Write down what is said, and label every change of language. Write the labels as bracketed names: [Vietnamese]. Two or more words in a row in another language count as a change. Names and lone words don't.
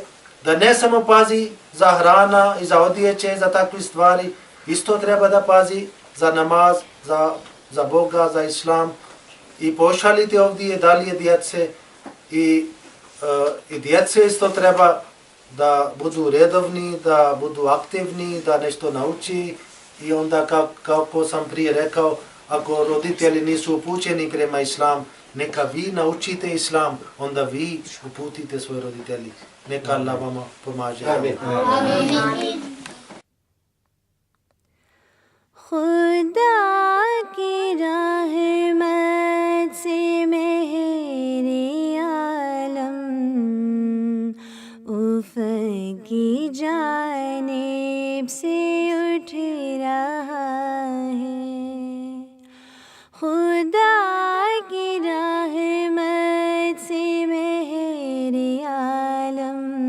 [Bosnian] da ne samo pazi za hrana i za odjeće, za takve stvari, isto treba da pazi za namaz, za Boga, za Islam i pošalite ovdje dalje djece i djece isto treba da budu redovni, da budu aktivni, da nešto nauči i onda kako sam prije rekao, ako roditelji nisu upućeni prema Islam, neka vi naučite Islam, onda vi uputite svoje roditelji. Neka Allah vama pomaže. Amin. [Hindi] खुदा की रहमत से मेरे आलम उफ़क़ी जानिब से उठ रहा है खुदा की रहमत से मेरे आलम